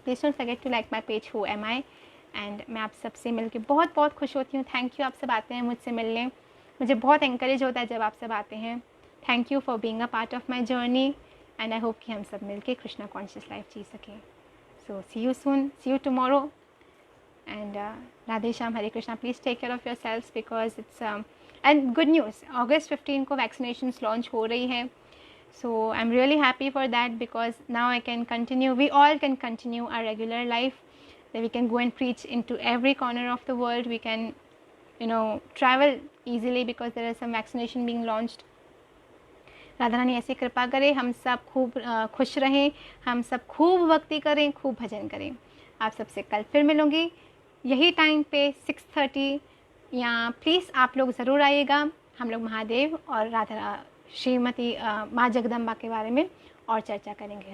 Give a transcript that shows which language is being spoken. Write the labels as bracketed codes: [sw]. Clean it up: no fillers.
[en] Please don't forget to like my page Who Am I. [hi] And मैं आप सबसे मिलके बहुत बहुत खुश होती हूँ. थैंक यू, आप सब आते हैं मुझसे मिलने. मुझे बहुत इंकरेज होता है जब आप सब आते हैं. [en] thank you for being a part of my journey, and I hope [hi] कि हम सब मिलके [en] Krishna conscious life [hi] जी सकें. [en] So see you soon, see you tomorrow. And Radhe Shyam, Hare Krishna. Please take care of yourselves, because it's and good news, August 15 को vaccinations launch [hi] हो रही है. [en] So I'm really happy for that, because now I can continue, we all can continue our regular life, that we can go and preach into every corner of the world. We can travel easily because there is some vaccination being launched. [hi] Radha Rani ऐसी कृपा करें, हम सब खूब खुश रहें, हम सब खूब भक्ति करें, खूब भजन करें. आप सबसे कल फिर मिलूँगी यही टाइम पे 6:30. या प्लीज़ आप लोग ज़रूर आइएगा. हम लोग महादेव और राधा श्रीमती माँ जगदम्बा के बारे में और चर्चा करेंगे.